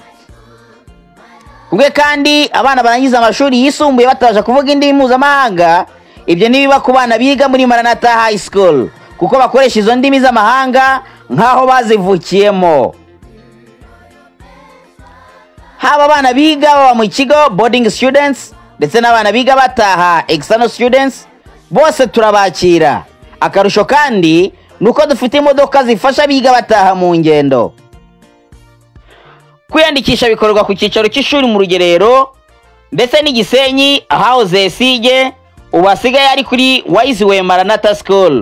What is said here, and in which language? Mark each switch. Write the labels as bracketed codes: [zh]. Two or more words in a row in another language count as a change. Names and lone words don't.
[rw] Kubwe kandi abana barangiza amashuri yisumbuye batabasha kuvuga indimi mpuzamahanga, ibyo nibiba ku bana biga muri Maranatha High School kuko bakoresha izo ndimi z'amahanga nkaho bazivukiyemo. Haba abana biga baba mu kigo [en] boarding students [rw] ndetse n'abana biga bataha [en] external students, [rw] bose turabakira. Akarusho kandi nuko dufite imodoka zifasha biga bataha mu ngendo. Kwiyandikisha bikorwa ku cyicaro cy'ishuri mu Rugerero ndetse n'Igisenyi ahahoze Sige, ubasigaye ari kuri Wise Maranatha School.